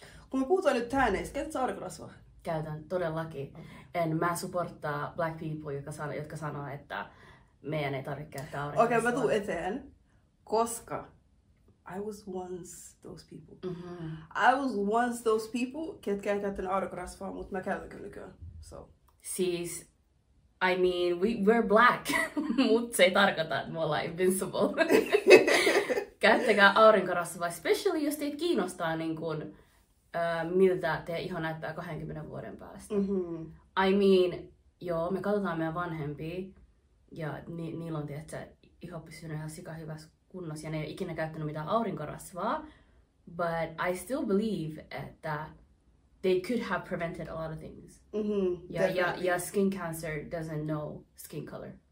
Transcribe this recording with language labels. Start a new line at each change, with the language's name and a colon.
Finnish: Kun me puhutaan nyt täänneistä, käytät sä aurinkorasvaa? Käytän todellakin. Mä supporttaa
English: black people,
Finnish: jotka sanoo, että meidän ei tarvitse käyttää aurinkorasvaa. Okei, mä tuun eteen, koska
English: I was once those people. I was once those people,
Finnish: ketkä ei käyttänyt aurinkorasvaa, mutta mä käytän kyllä nykyään.
English: So.
Finnish: Siis,
English: I mean, we're black,
Finnish: mutta se ei tarkoita, että me ollaan invincible. Käyttäkää aurinkorasvaa, especially jos teitä kiinnostaa niin kun, miltä teidän iho näyttää 20 vuoden päästä.
English: I mean,
Finnish: joo, me katsotaan meidän vanhempia ja niillä on tietysti iho pysynyt ihan sika hyvässä kunnossa ja ne ei ole ikinä käyttänyt mitään aurinkorasvaa.
English: But I still believe that they could have prevented a lot of things. Yeah, skin cancer doesn't know skin color.